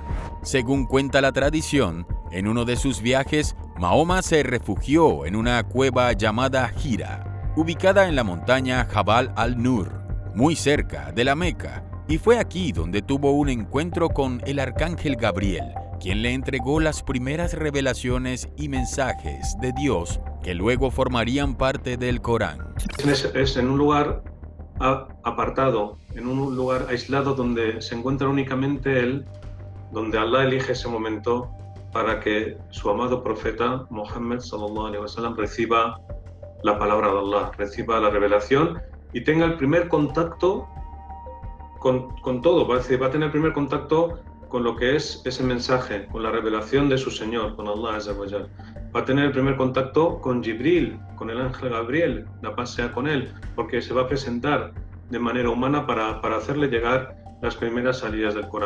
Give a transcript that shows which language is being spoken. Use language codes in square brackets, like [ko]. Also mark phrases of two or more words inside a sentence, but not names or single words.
[es] Según cuenta la tradición, en uno de sus viajes, Mahoma se refugió en una cueva llamada Hira, ubicada en la montaña Jabal al-Nur, muy cerca de la Meca, y fue aquí donde tuvo un encuentro con el arcángel Gabriel, quien le entregó las primeras revelaciones y mensajes de Dios que luego formarían parte del Corán. Es en un lugar apartado, en un lugar aislado donde se encuentra únicamente él, donde Allah elige ese momento para que su amado profeta Muhammad [ar] صلى الله عليه وسلم [es] reciba la palabra de Allah, reciba la revelación y tenga el primer contacto con todo, va a tener el primer contacto con lo que es ese mensaje, con la revelación de su Señor, con [ar] الله عز وجل. [es] Va a tener el primer contacto con Jibril, con el ángel Gabriel, la paz sea con él, porque se va a presentar de manera humana para hacerle llegar las primeras salidas del Corán.